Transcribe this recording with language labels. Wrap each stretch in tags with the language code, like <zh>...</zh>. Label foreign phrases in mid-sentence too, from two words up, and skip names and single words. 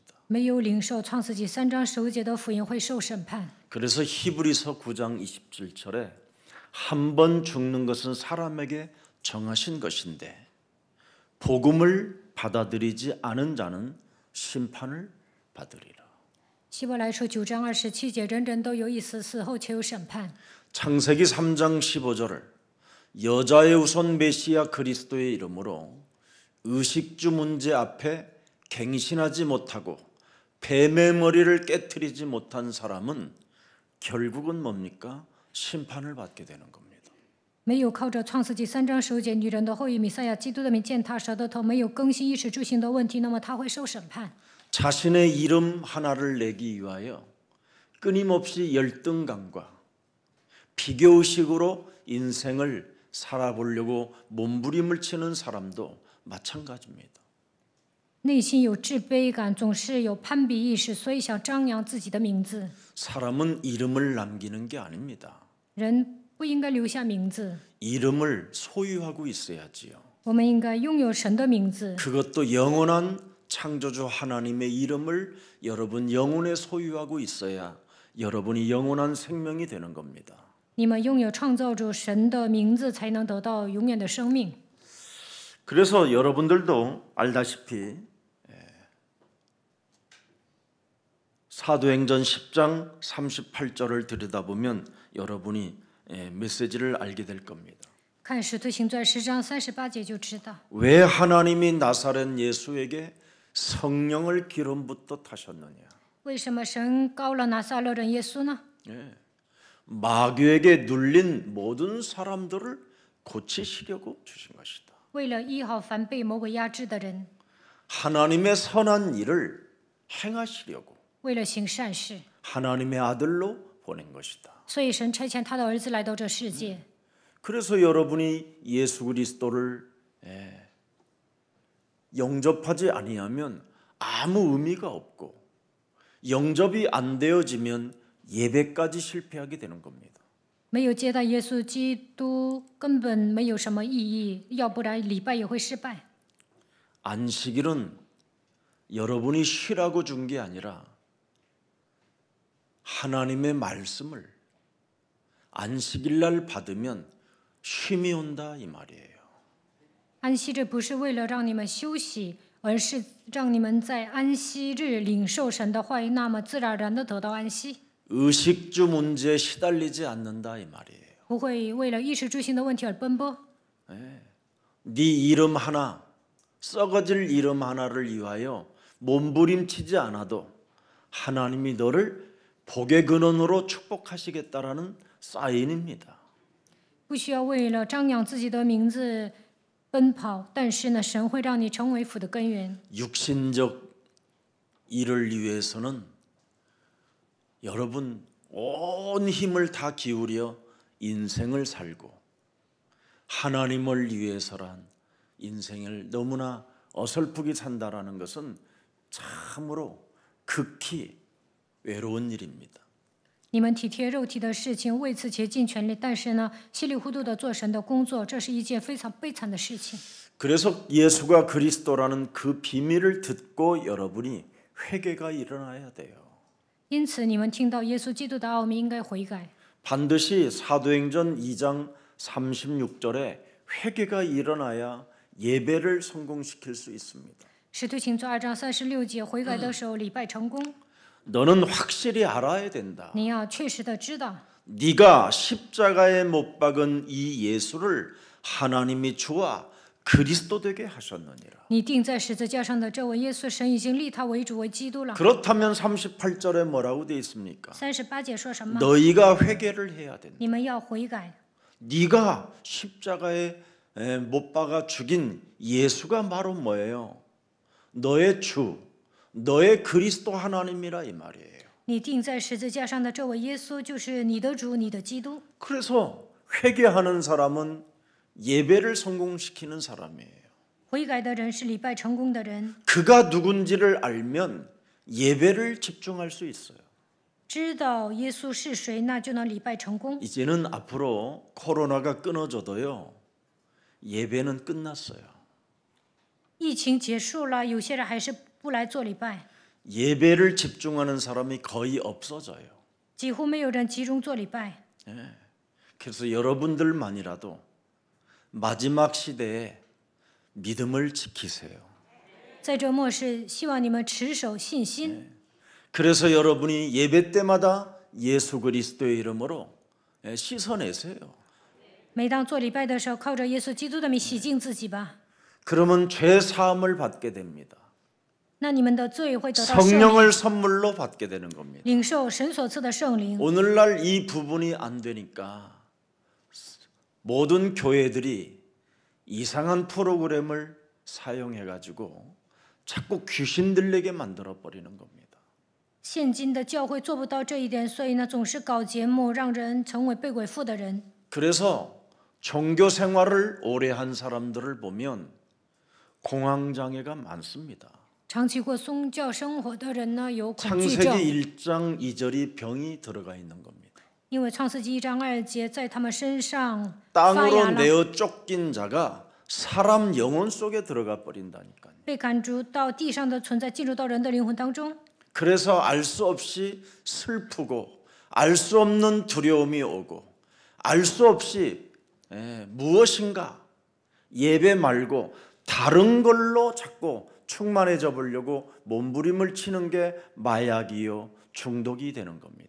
<zh>没有领受创世纪3章15节的福音，会受审判。</zh> <ko>그래서 히브리서 9장 27절에 한 번 죽는 것은 사람에게 정하신 것인데 복음을 받아들이지 않은 자는 심판을 받으리라.</ko> <zh>希伯来书9章27节，人人都有一死，死后且有审判。</zh> <ko>창세기 3장 15절을 여자의 우선 메시아 그리스도의 이름으로 의식주 문제 앞에 갱신하지 못하고 뱀의 머리를 깨트리지 못한 사람은 결국은 뭡니까? 심판을 받게 되는 겁니다.</ko> <zh>没有靠着创世纪3章15节，女人的后裔弥赛亚基督的名践踏蛇的头，没有更新衣食住行的问题，那么他会受审判。</zh> <ko>자신의 이름 하나를 내기 위하여 끊임없이 열등감과 비교의식으로 인생을 살아보려고 몸부림을 치는 사람도 마찬가지입니다.</ko> <zh>内心有自卑感，总是有攀比意识，所以想张扬自己的名字。</zh> <ko>사람은 이름을 남기는 게 아닙니다.</ko> <zh>人不应该留下名字，</zh> <ko>이름을 소유하고 있어야지요.</ko> <zh>我们应该拥有神的名字，</zh> <ko>그것도 영원한 창조주 하나님의 이름을 여러분 영혼에 소유하고 있어야 여러분이 영원한 생명이 되는 겁니다.</ko> <zh>你们拥有创造主神的名字，才能得到永远的生命。</zh> <ko>그래서 여러분들도 알다시피 사도행전 10장 38절을 들여다보면 여러분이 메시지를 알게 될 겁니다.</ko> <zh>看使徒行传10章38节就知道，</zh> <ko>왜 하나님이 나사렛 예수에게 성령을 기름 붓듯 하셨느냐?</ko> <zh>为什么神膏了拿撒勒人耶稣呢？</zh> <ko>마귀에게 눌린 모든 사람들을 고치시려고 주신 것이다.</ko> <zh>为了医好凡被魔鬼压制的人，</zh> <ko>하나님의 선한 일을 행하시려고</ko> <zh>为了行善事，</zh> <ko>하나님의 아들로 보낸 것이다.</ko> <zh>所以神差遣他的儿子来到这世界。</zh> <ko>그래서 여러분이 예수 그리스도를 영접하지 아니하면 아무 의미가 없고 영접이 안 되어지면 예배까지 실패하게 되는 겁니다.</ko> <zh>没有接待耶稣基督，根本没有什么意义，要不然礼拜也会失败。</zh> <ko>안식일은 여러분이 쉬라고 준 게 아니라 하나님의 말씀을 안식일 날 받으면 쉼이 온다 이 말이에요.</ko> <zh>安息日不是为了让你们休息，而是让你们在安息日领受神的话语，那么自然而然的得到安息，</zh> <ko>의식주 문제에 시달리지 않는다 이 말이에요.</ko> <zh>不会为了衣食住行的问题而奔波。</zh> <ko>네 이름 하나 썩어질 이름 하나를 위하여 몸부림치지 않아도 하나님이 너를 복의 근원으로 축복하시겠다라는 사인입니다.</ko> <zh>不需要为了张扬自己的名字奔跑，但是呢，神会让你成为福的根源。</zh> <ko>육신적 일을 위해서는 여러분 온 힘을 다 기울여 인생을 살고 하나님을 위해서란 인생을 너무나 어설프게 산다라는 것은 참으로 극히 외로운 일입니다.</ko> <zh>你们体贴肉体的事情，为此竭尽全力，但是呢，稀里糊涂的做神的工作，这是一件非常悲惨的事情。</zh> <ko>그래서 예수가 그리스도라는 그 비밀을 듣고 여러분이 회개가 일어나야 돼요.</ko> <zh>因此，你们听到耶稣基督的奥秘，应该悔改。</zh> <ko>반드시 사도행전 2장 36절에 회개가 일어나야 예배를 성공시킬 수 있습니다.</ko> <zh>使徒行传2章36节，悔改的时候，礼拜成功。</zh> <ko>너는 확실히 알아야 된다.</ko> <zh>你要确实的知道，</zh> <ko>네가 십자가에 못 박은 이 예수를 하나님이 주와 그리스도 되게 하셨느니라.</ko> <zh>你钉在十字架上的这位耶稣，神已经立他为主为基督了。</zh> <ko>그렇다면 38절에 뭐라고 되어 있습니까?</ko> <zh>38 节说什么？</zh> <ko>너희가 회개를 해야 된다.</ko> <zh>你们要悔改。</zh> <ko>네가 십자가에 못 박아 죽인 예수가 바로 뭐예요? 너의 주, 너의 그리스도 하나님이라 이 말이에요.</ko> <zh>你钉在十字架上的这位耶稣，就是你的主，你的基督。</zh> <ko>그래서 회개하는 사람은 예배를 성공시키는 사람이에요.</ko> <zh>悔改的人是礼拜成功的人，</zh> <ko>그가 누군지를 알면 예배를 집중할 수 있어요.</ko> <zh>知道耶稣是谁，那就能礼拜成功。</zh> <ko>이제는 앞으로 코로나가 끊어져도요. 예배는 끝났어요.</ko> <zh>疫情结束了，有些人还是不来做礼拜，</zh> <ko>예배를 집중하는 사람이 거의 없어져요.</ko> <zh>几乎没有人集中做礼拜。</zh> <ko>그래서 여러분들만이라도 마지막 시대에 믿음을 지키세요.</ko> <zh>在这末世，希望你们持守信心。</zh> <ko>그래서 여러분이 예배 때마다 예수 그리스도의 이름으로 씻어내세요.</ko> <zh>每当做礼拜的时候，靠着耶稣基督的名洗净自己吧，</zh> <ko>그러면 죄 사함을 받게 됩니다.</ko> <zh>那你们的罪会得到赦免，</zh> <ko>성령을 선물로 받게 되는 겁니다.</ko> <zh>领受神所赐的圣灵。</zh> <ko>오늘날 이 부분이 안 되니까 모든 교회들이 이상한 프로그램을 사용해 가지고 자꾸 귀신 들리게 만들어 버리는 겁니다.</ko> <zh>现今的教会做不到这一点，所以呢，总是搞节目，让人成为被鬼附的人。</zh> <ko>그래서 종교 생활을 오래 한 사람들을 보면 공황 장애가 많습니다.</ko> <zh>长期过宗教生活的人呢，有恐惧症，</zh> <ko>창세기 1장 2절이 병이 들어가 있는 겁니다.</ko> <zh>因为创世纪1章2节在他们身上发</zh> <ko>땅으로</ko> <zh>芽了。</zh> <ko>내어 쫓긴 자가 사람 영혼 속에 들어가 버린다니까요.</ko> <zh>被赶逐到地上的存在进入到人的灵魂当中，</zh> <ko>그래서 알 수 없이 슬프고 알 수 없는 두려움이 오고 알 수 없이 무엇인가 예배 말고 다른 걸로 자꾸 충만해져 보려고 몸부림을 치는 게 마약이요 중독이 되는 겁니다.</ko>